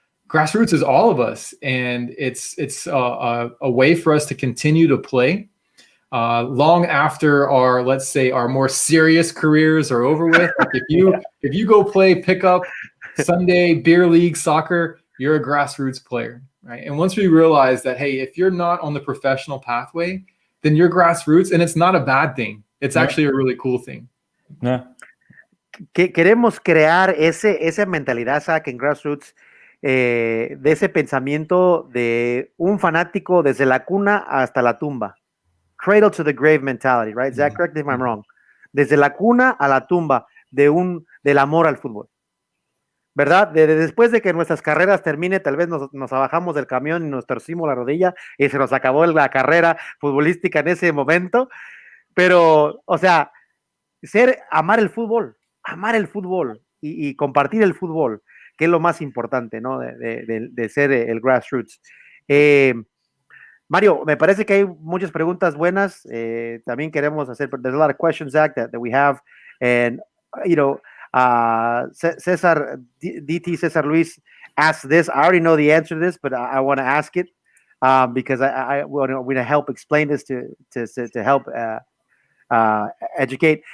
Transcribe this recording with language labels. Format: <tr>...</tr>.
<en>Grassroots is all of us. And it's a way for us to continue to play long after our more serious careers are over with. Like if you go play pickup Sunday beer league soccer, you're a Grassroots player, right? And once we realize that, hey, if you're not on the professional pathway, then you're Grassroots, and it's not a bad thing. It's actually a really cool thing. Yeah.</en> <es>Queremos crear esa mentalidad, Zac, en Grassroots, de ese pensamiento de un fanático desde la cuna hasta la tumba.</es> <en>Cradle to the grave mentality, right? Zac, correct me if I'm wrong.</en> <es>Desde la cuna a la tumba del amor al fútbol, ¿verdad? Después de que nuestras carreras termine, tal vez nos bajamos del camión y nos torcimos la rodilla y se nos acabó la carrera futbolística en ese momento, pero, o sea, amar el fútbol y compartir el fútbol, que es lo más importante, ¿no? De ser el Grassroots. Mario, me parece que hay muchas preguntas buenas. También queremos hacer,</es> <en>there's a lot of questions, Zac, that we have. And, Cesar Luis asked this. I already know the answer to this, but I want to ask it because I want to help explain this to help educate.</en>